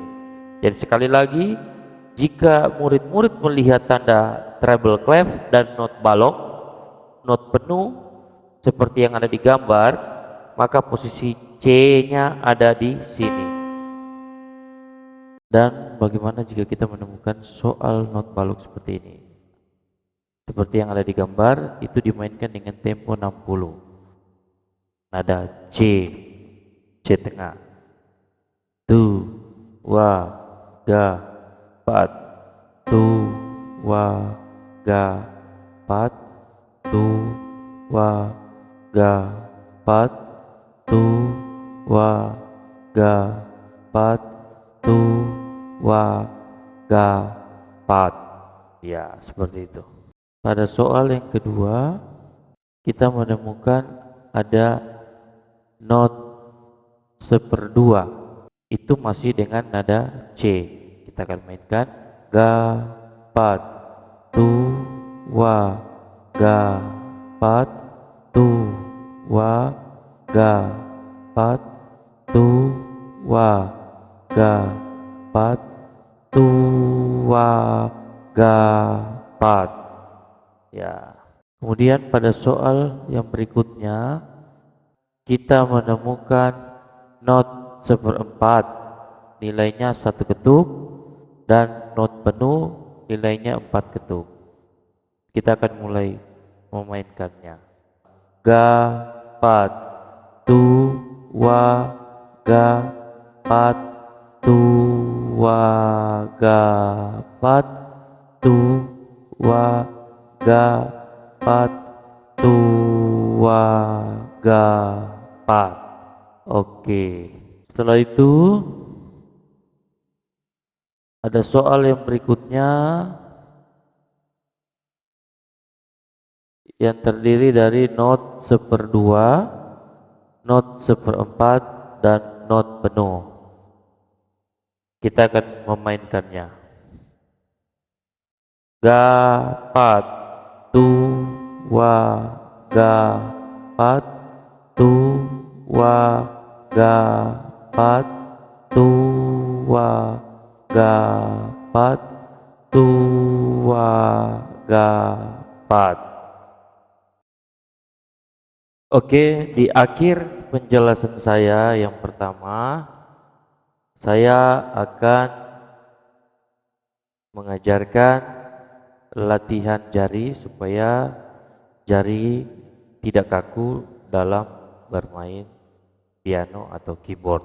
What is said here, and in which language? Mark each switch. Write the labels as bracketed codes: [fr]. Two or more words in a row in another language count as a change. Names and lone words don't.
[id] Jadi sekali lagi, jika murid-murid melihat tanda [en] treble clef [id] dan not balok, not penuh seperti yang ada di gambar, maka posisi C-nya ada di sini. Dan bagaimana jika kita menemukan soal not balok seperti ini? Seperti yang ada di gambar, itu dimainkan dengan tempo 60. Nada C, C tengah. Tu, wa, ga, pat. Tu, wa, ga, pat. Tu, wa, ga, pat. Tu, wa, ga, pat. Tu, wa, ga, pat. Ya, seperti itu. Pada soal yang kedua, kita menemukan ada not seperdua. Itu masih dengan nada C. Kita akan mainkan ga, pat, tu, wa, ga, pat, tu, wa, ga, pat, tu, wa, ga, pat, tu, wa, ga, pat. Ya. Kemudian pada soal yang berikutnya kita menemukan not seperempat, nilainya 1 ketuk, dan not penuh nilainya 4 ketuk. Kita akan mulai memainkannya. Ga, pat, tu, wa, ga, pat, tu, wa, ga, pat, tu, wa, ga, pat, tu, wa, ga, pat. Oke. Setelah itu ada soal yang berikutnya yang terdiri dari not seperdua, not seperempat, dan not penuh. Kita akan memainkannya. Ga, pat, tu, wa, ga, pat, tu, wa, ga, pat, tu, wa, ga, pat, tu, wa, ga, pat. Oke, di akhir penjelasan saya yang pertama, saya akan mengajarkan latihan jari supaya jari tidak kaku dalam bermain piano atau keyboard.